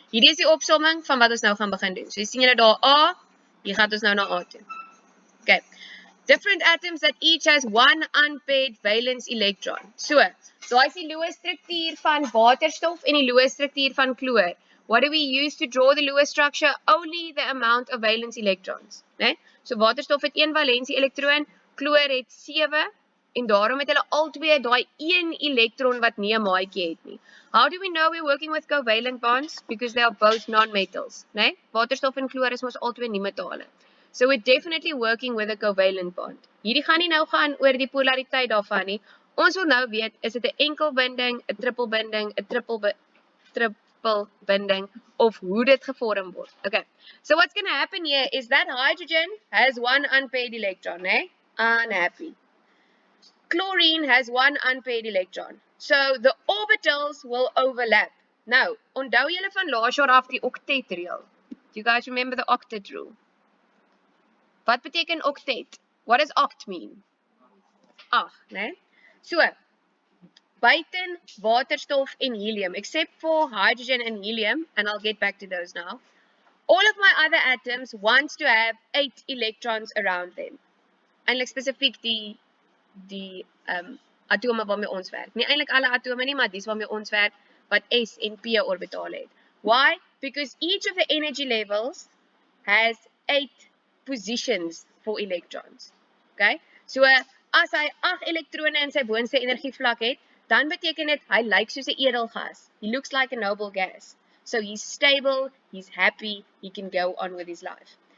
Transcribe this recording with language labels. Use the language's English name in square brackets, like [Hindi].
[Afrikaans] Hierdie is die opsomming van wat ons nou gaan begin doen. So jy sien julle daar A, hier gaan ons nou na A toe. Okay. [English] Different atoms that each has one unpaired valence electron. [Afrikaans] So is die Lewis struktuur van waterstof en die Lewis struktuur van chloor. [English] What do we use to draw the Lewis structure? Only the amount of valence electrons. Nee? [Afrikaans] So waterstof het 1 valensie elektron, chloor het 7 en daarom het hulle albei daai 1 elektron wat nie 'n maatjie het nie. [English] How do we know we're working with covalent bonds? Because they are both non-metals. Nee? [Afrikaans] Waterstof en chloor is mos albei nie metale. [English] So we're definitely working with a covalent bond. [Afrikaans] Hierdie gaan nie nou gaan oor die polariteit daarvan nie. Ons wil nou weet, is dit 'n enkel binding, 'n triple binding, 'n triple binding, of hoe dit gevorm word. Okay. [English] So what's going to happen here is that hydrogen has one unpaired electron, eh? Unhappy. Chlorine has one unpaired electron. So the orbitals will overlap. [Afrikaans] Nou, onthou julle van laas jaar af die octet rule. [English] Do you guys remember the octet rule? [Afrikaans] Wat beteken octet? [English] What does oct mean? 8, né? [Afrikaans] So, buiten waterstof en helium, [English] except for hydrogen and helium, and I'll get back to those now, all of my other atoms wants to have 8 electrons around them. [Afrikaans] Eintlik spesifiek die atome waarmee ons werk. Nie eintlik alle atome nie, maar dis waarmee ons werk wat S en P orbitale het. Why? [English] Because each of the energy levels has 8 positions for electrons. Okay? [Afrikaans] So as hy 8 elektrone in sy boonste energievlak het, dan beteken dit hy lyk soos 'n edelgas. [English] He looks like a noble gas. So he's stable, he's happy, he can go on with his life.